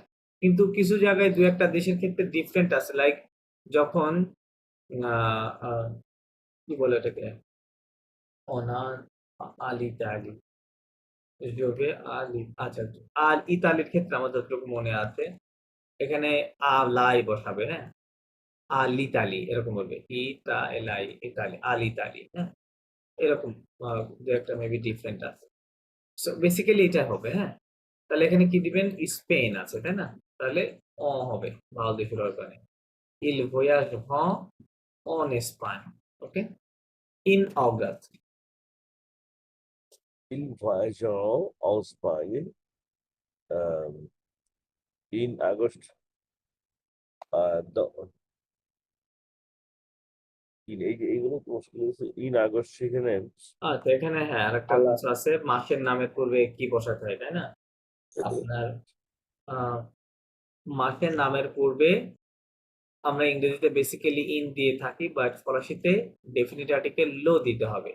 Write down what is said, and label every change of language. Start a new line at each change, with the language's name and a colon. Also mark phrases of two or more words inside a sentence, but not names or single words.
Bangla: কিন্তু কিছু জায়গায় দু একটা দেশের ক্ষেত্রে ডিফারেন্ট আছে, লাইক যখন আহ, আহ, কি বলে এটাকে, অনার আলি যোগে আলি, আচ্ছা, আর ইতালির ক্ষেত্রে আমার যতটুকু মনে আছে এখানে আলাই বসাবে, হ্যাঁ, আলিতালি এরকম বলবে, এলাই ইতালি, আলিতালি, হ্যাঁ, এরকম দু একটা
English: maybe different
Bangla: আছে।
English: so basically
Bangla: এটা হবে, হ্যাঁ। তাহলে এখানে কি দিবেন, স্পেন আছে, তাই না? তাহলে অ হবে, ভালো দিয়ে শুরু হবে,
French: il voyage en Espagne,
Bangla: ওকে,
English: in August.
French: ils voyageront en Espagne
English: in August
Bangla: এইগুলো মুশকিল হচ্ছে
English: in August
French: সেখানে
Bangla: আচ্ছা, এখানে হ্যাঁ আরেকটা
French: à la
Bangla: কিছু আছে, মাসের নামের পূর্বে কি বসাতে হয়, তাই না? আপনার আহ মাসের নামের পূর্বে আমরা ইংরেজিতে বেসিক্যালি ইন দিয়ে থাকি, বাট ফরাসিতে
English: definite article
Bangla: লো দিতে হবে।